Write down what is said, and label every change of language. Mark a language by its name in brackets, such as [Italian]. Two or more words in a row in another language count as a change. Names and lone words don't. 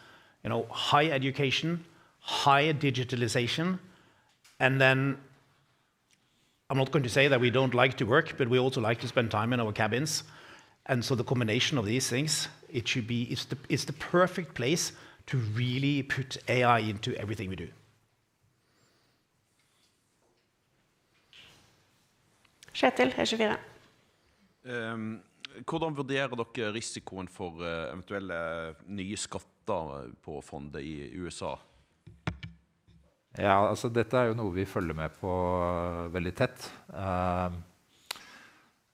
[English] High education, high digitalization, and then I'm not going to say that we don't like to work, but we also like to spend time in our cabins. And so the combination of these things, it's the perfect place to really put AI into everything we do. [Norwegian] Kjetil, E24. Hvordan vurderer dere risikoen for eventuelle nye skatter på fondet i USA? Ja, altså dette jo noe vi følger med på veldig tett.